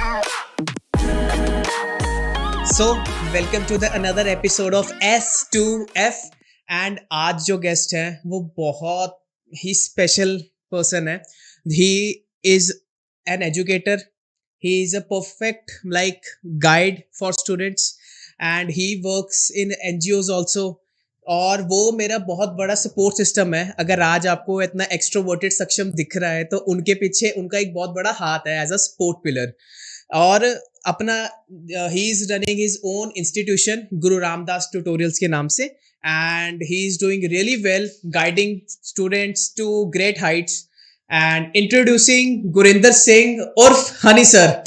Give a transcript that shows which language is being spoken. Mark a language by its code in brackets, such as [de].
[en] so welcome to the another episode of S2F and [hi] आज जो guest है वो बहुत ही स्पेशल पर्सन है। [en] He is an educator, he is a perfect like guide for students and he works in NGOs also। [hi] और वो मेरा बहुत बड़ा सपोर्ट सिस्टम है। अगर आज आपको इतना एक्सट्रोवर्टेड सक्षम दिख रहा है तो उनके पीछे उनका एक बहुत बड़ा हाथ है [en] As a support pillar. [hi] और अपना [en] he is running his own institution Guru Ramdas tutorials [hi] के नाम से [en] And he is doing really well guiding students to great heights and introducing Gurinder Singh urf Honey sir.